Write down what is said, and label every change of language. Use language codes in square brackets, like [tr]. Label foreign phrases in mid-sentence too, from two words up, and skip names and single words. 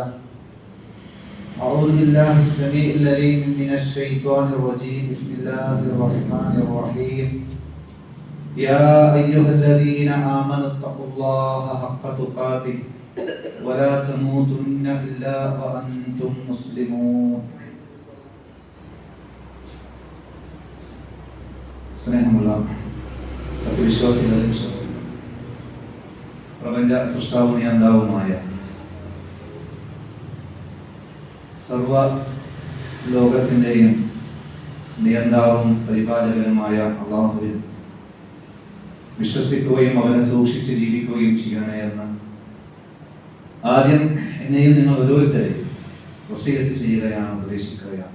[ar] أعوذ بالله السميع العليم من الشيطان الرجيم. بسم الله الرحمن الرحيم. يا أيها الذين آمنوا اتقوا الله حق تقاته ولا تموتن إلا وأنتم مسلمون. [ml] സ്നേഹമുള്ള സത്യവിശ്വാസികളെ വിശ്വസിക്കുന്നു. പ്രപഞ്ച സൃഷ്ടാവും നിയന്താവുമായ സർവ ലോകത്തിൻ്റെയും നിയന്താവും പരിപാലകനുമായ അള്ളാഹുവിൽ വിശ്വസിക്കുകയും അവനെ സൂക്ഷിച്ച് ജീവിക്കുകയും ചെയ്യണേ എന്ന് ആദ്യം എന്നെയും നിങ്ങൾ ഓരോരുത്തരെയും വസിയത്ത് ചെയ്യുകയാണ്, ഉപദേശിക്കുകയാണ്.